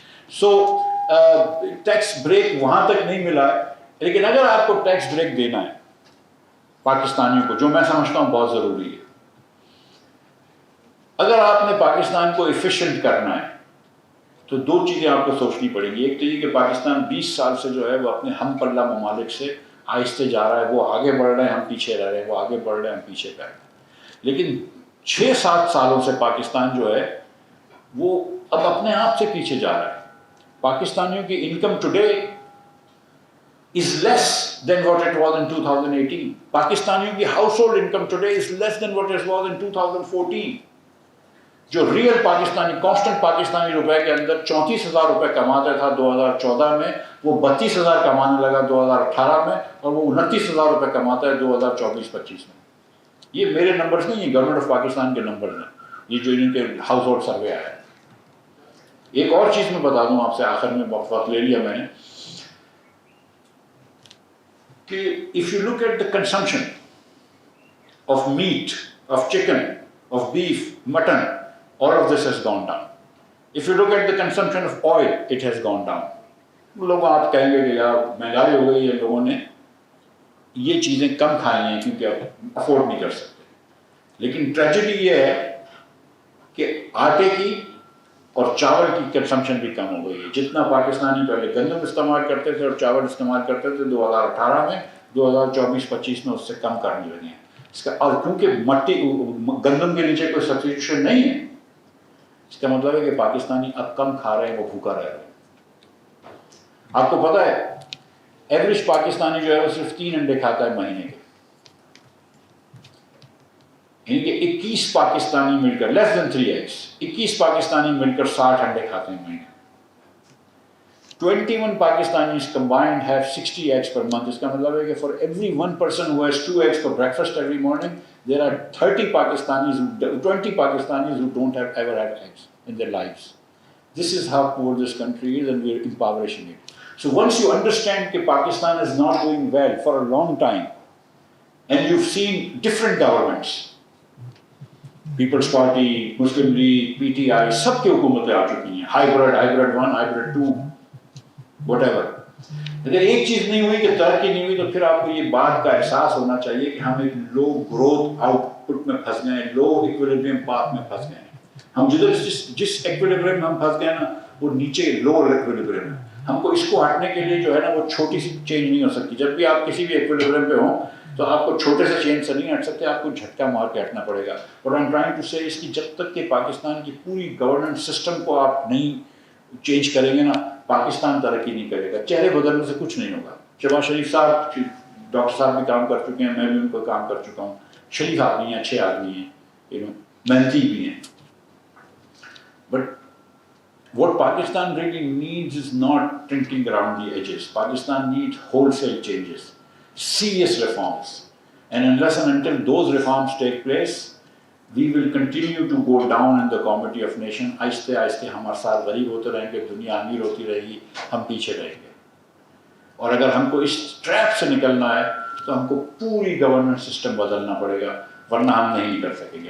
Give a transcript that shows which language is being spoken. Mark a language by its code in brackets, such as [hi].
[ur] So tax break وہاں تک نہیں ملا ہے, لیکن اگر آپ کو ٹیکس بریک دینا ہے پاکستانیوں کو, جو میں سمجھتا ہوں بہت ضروری ہے, اگر آپ نے پاکستان کو ایفیشینٹ کرنا ہے تو 2 چیزیں آپ کو سوچنی پڑیں گی. ایک تو یہ کہ پاکستان 20 سال سے جو ہے وہ اپنے ہم پلہ ممالک سے آہستہ جا رہا ہے, وہ آگے بڑھ رہے ہیں, ہم پیچھے رہ رہے ہیں, وہ آگے بڑھ رہے ہیں, ہم پیچھے رہ رہے ہیں. لیکن 6-7 سالوں سے پاکستان جو ہے وہ اب اپنے آپ سے پیچھے جا رہا ہے. پاکستانیوں کی [en] Income today is less than what it was in 2018. [ur] پاکستانیوں کی [en] Household income today is less than what it was in 2014. [ur] جو ریئل پاکستانی کانسٹنٹ پاکستانی روپے کے اندر 34,000 روپے کماتا تھا 2014 میں, وہ 32,000 کمانے لگا 2018 میں, اور وہ 29,000 روپے کماتا ہے 2024-25 میں. یہ میرے نمبرز نہیں ہیں, گورنمنٹ آف پاکستان کے نمبرز ہیں, یہ جو ان کے ہاؤس ہولڈ سروے آیا ہے. ایک اور چیز میں بتا دوں آپ سے, آخر میں وقت لے لیا میں نے, کہ [en] if you look at the consumption of meat, of chicken, of beef, mutton, all of this has gone down. If you look at the consumption of oil, it has gone down. [ur] لوگ آپ کہیں گے کہ یار مہنگائی ہو گئی ہے, لوگوں نے یہ چیزیں کم کھائی ہیں کیونکہ افورڈ نہیں کر سکتے. لیکن ٹریجڈی یہ ہے کہ آٹے کی اور چاول کی کنسمپشن بھی کم ہو گئی ہے. جتنا پاکستانی پہلے گندم استعمال کرتے تھے اور چاول استعمال کرتے تھے 2018 میں, 2024-25 میں اس سے کم کرنے لگے ہیں. اس کا, اور کیونکہ مٹی گندم کے نیچے کوئی سبسٹیٹیوشن نہیں ہے, اس کا مطلب ہے کہ پاکستانی اب کم کھا رہے ہیں, وہ بھوکا رہ رہے ہیں. آپ کو پتا ہے ایوریج پاکستانی جو ہے وہ صرف 3 انڈے کھاتا ہے مہینے کے, یعنی کہ 21 پاکستانی مل کر [en] less than 3 eggs, [ur] 21 پاکستانی مل کر 60 انڈے کھاتے ہیں مہینے. [en] 21 Pakistanis combined have 60 eggs per month. [ur] اس کا مطلب ہے کہ [en] for every one person who has 2 eggs for breakfast every morning, there are 20 Pakistanis who don't have ever had eggs in their lives. This is how poor this country is, and we are impoverishing it. So once you understand that Pakistan is not doing well for a long time, and you've seen different governments, People's Party, Muslim League, PTI, [ur] سب کی حکومتیں آ چکی ہیں, [en] hybrid 1, hybrid 2, whatever. [ur] اگر ایک چیز نہیں ہوئی کہ ترقی نہیں ہوئی, تو پھر آپ کو یہ بات کا احساس ہونا چاہیے کہ ہم ایک لو گروتھ آؤٹ پٹ میں پھنس گئے ہیں, لو ایکویلیبریم پاتھ میں پھنس گئے ہیں. ہم جس ایکویلیبریم میں ہم پھنس گئے نا, وہ نیچے لو ایکویلیبریم ہے. ہم کو اس کو ہٹنے کے لیے جو ہے نا وہ چھوٹی سی چینج نہیں ہو سکتی. جب بھی آپ کسی بھی ایکویلیبریم پہ ہوں تو آپ کو چھوٹے سے چینج سے نہیں ہٹ سکتے, آپ کو جھٹکا مار کے ہٹنا پڑے گا. اور [en] I'm trying to say [ur] اس کی جب تک کہ پاکستان کی پوری گورننس سسٹم کو آپ نہیں چینج کریں گے نا, پاکستان ترقی نہیں کرے گا. چہرے بدلنے سے کچھ نہیں ہوگا. شہباز شریف صاحب, ڈاکٹر صاحب بھی کام کر چکے ہیں, میں بھی ان کو کام کر چکا ہوں. شریف آدمی ہیں, اچھے آدمی ہیں, محنتی بھی ہیں. [en] But what Pakistan really needs is not tinkering around the edges. Pakistan needs wholesale changes, serious reforms. And unless and until those reforms take place, we will continue to go down in the comity of nation. [ur] آہستہ آہستہ ہم ہر سال غریب ہوتے رہیں گے, دنیا امیر ہوتی رہے گی, ہم پیچھے رہیں گے. اور اگر ہم کو اس ٹریپ سے نکلنا ہے تو ہم کو پوری گورننس سسٹم بدلنا پڑے گا, ورنہ ہم نہیں کر سکیں گے.